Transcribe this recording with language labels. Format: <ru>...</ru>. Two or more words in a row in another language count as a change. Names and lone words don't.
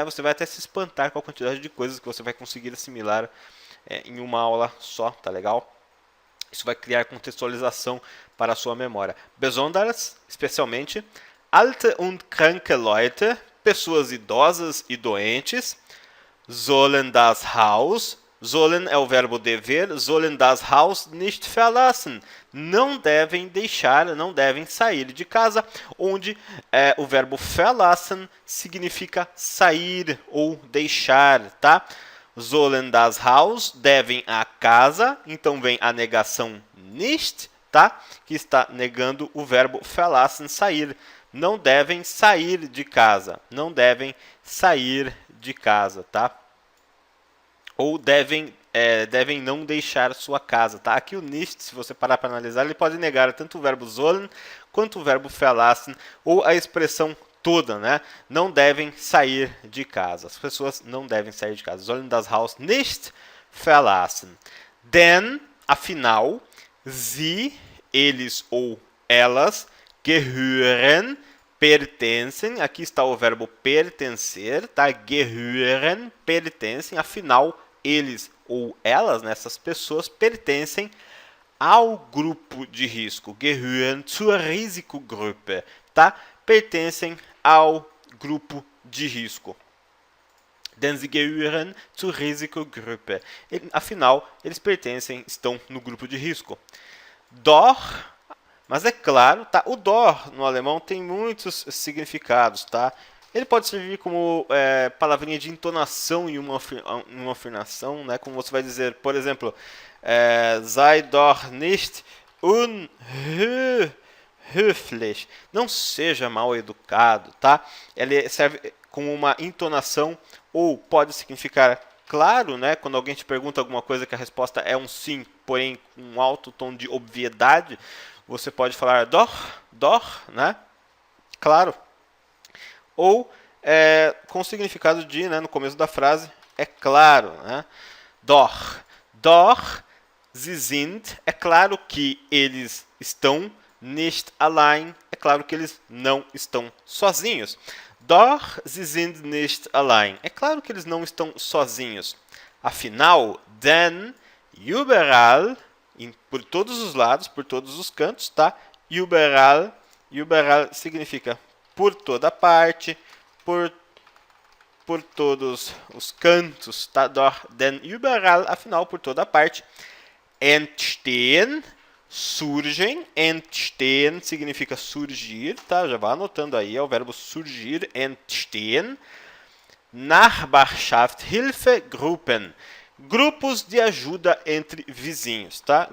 <pt>Você vai até se espantar com a quantidade de coisas que você vai conseguir assimilar em uma aula só, tá legal? Isso vai criar contextualização para a sua memória.</pt> <de>Besonders, especialmente, alte und kranke Leute,</de> <pt>pessoas idosas e doentes,</pt> <de>sollen das Haus,</de> <pt>sollen é o verbo dever,</pt> <de>sollen das Haus nicht verlassen,</de> <pt>não devem sair de casa, onde o verbo verlassen significa sair ou deixar, tá?</pt> <de>Sollen das Haus,</de> <pt>devem a casa, então vem a negação nicht, tá? Que está negando o verbo verlassen, sair. Não devem sair de casa. Não devem sair de casa, tá? Ou devem não deixar sua casa, tá? Aqui o nicht, se você parar para analisar, ele pode negar tanto o verbo sollen quanto o verbo verlassen ou a expressão toda, né? Não devem sair de casa. As pessoas não devem sair de casa.</pt> <de>Sollen das Haus nicht verlassen. Denn, afinal, sie,</de> <pt>eles ou elas, gehören, pertencem, aqui está o verbo pertencer, tá? Gehören, pertencem, afinal, eles ou elas, né, essas pessoas, pertencem ao grupo de risco.</pt> <de>Gehören zur Risikogruppe,</de> <pt>tá? Pertencem ao grupo de risco.</pt> <de>Denn sie gehören zur Risikogruppe.</de> <pt>Afinal, eles estão no grupo de risco. Doch, mas é claro, tá? O dor no alemão tem muitos significados, tá? Ele pode servir como palavrinha de entonação em uma afirmação, né? Como você vai dizer, por exemplo,</pt> <de>sei doch nicht unhöflich.</de> <pt>Não seja mal educado, tá? Ele serve como uma entonação ou pode significar claro, né? Quando alguém te pergunta alguma coisa que a resposta é um sim, porém com um alto tom de obviedade, você pode falar doch, né? Claro. Ou com o significado de, né, no começo da frase, é claro, né?</pt> <de>Doch, sie sind,</de> <pt>é claro que eles estão,</pt> <de>nicht allein,</de> <pt>é claro que eles não estão sozinhos.</pt> <de>Doch, sie sind nicht allein,</de> <pt>é claro que eles não estão sozinhos. Afinal,</pt> <de>denn, überall,</de> <pt>por todos os lados, por todos os cantos, tá? Überall, überall significa por toda parte, por todos os cantos, tá?</pt> <de>Denn überall,</de> <pt>afinal, por toda parte. Entstehen, surgem, entstehen significa surgir, tá? Já vai anotando aí, é o verbo surgir, entstehen. Nachbarschaftshilfegruppen, grupos de ajuda entre vizinhos, tá?</pt>